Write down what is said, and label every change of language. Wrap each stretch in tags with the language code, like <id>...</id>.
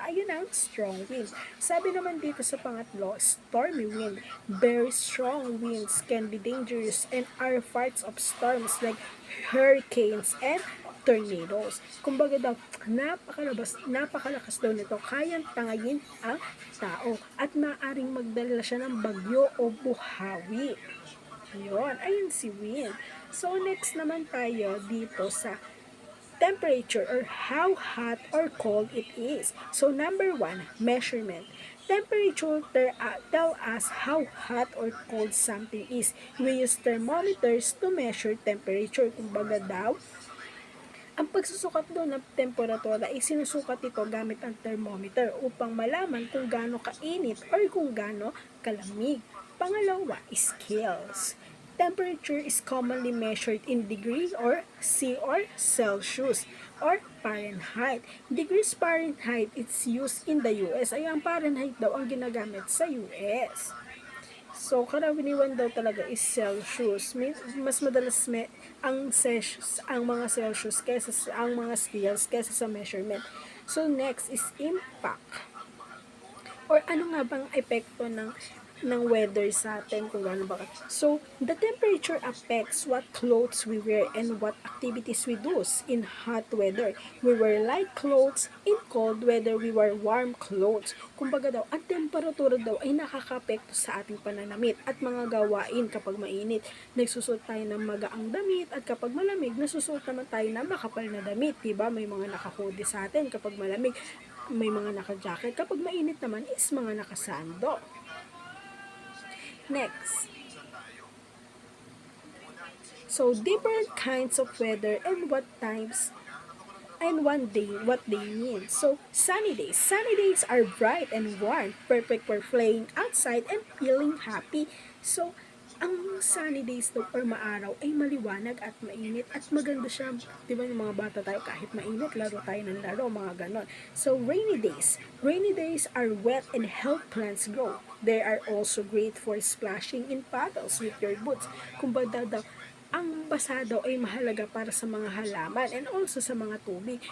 <tl>Ayun ang strong wind. Sabi naman dito sa pangatlo, stormy wind.</tl> <en>Very strong winds can be dangerous and are parts of storms like hurricanes and tornadoes.</en> <tl>Kumbaga daw, napakalakas daw nito, kayang tangayin ang tao at maaaring magdala siya ng bagyo o buhawi. Yun, ayun si wind. So, next naman tayo dito sa temperature</tl> <en>or how hot or cold it is. So, number 1, measurement. Temperature tell us how hot or cold something is. We use thermometers to measure temperature.</en> <tl>Kumbaga daw, ang pagsusukat doon ng temperatura ay sinusukat ito gamit ang thermometer upang malaman kung gaano kainit or kung gaano kalamig. Pangalawa, scales.</tl> <en>Temperature is commonly measured in degrees or C or Celsius or Fahrenheit. Degrees Fahrenheit it's used in the US.</en> <tl>Ay ang Fahrenheit daw ang ginagamit sa US. So, karaniwan daw talaga is Celsius. Mas madalas ang mga Celsius kaysa ang mga scales kaysa sa measurement.</tl> <en>So, next is impact.</en> <tl>Or ano nga bang epekto ng weather sa atin kung gaano ba.</tl> <en>So, the temperature affects what clothes we wear and what activities we do. In hot weather, we wear light clothes. In cold weather, we wear warm clothes.</en> <tl>Kumbaga daw, ang temperatura daw ay nakakapekto sa ating pananamit at mga gawain kapag mainit. Nagsusuot tayo ng magaang damit at kapag malamig, nasusuot naman tayo ng makapal na damit. Diba? May mga naka-hoodie sa atin kapag malamig, may mga naka-jacket. Kapag mainit naman is mga nakasando. Next.</tl> <en>So, different kinds of weather and what times and what they mean. So, sunny days. Sunny days are bright and warm, perfect for playing outside and feeling happy.</en> <tl>So, ang sunny days daw or maaraw ay maliwanag at mainit at maganda siya. Diba yung mga bata tayo kahit mainit, laro tayo ng laro, mga ganon.</tl> <en>So, rainy days. Rainy days are wet and help plants grow. They are also great for splashing in puddles with your boots.</en> <tl>Kumbaga daw, ang basa daw ay mahalaga para sa mga halaman and also sa mga tubig.</tl>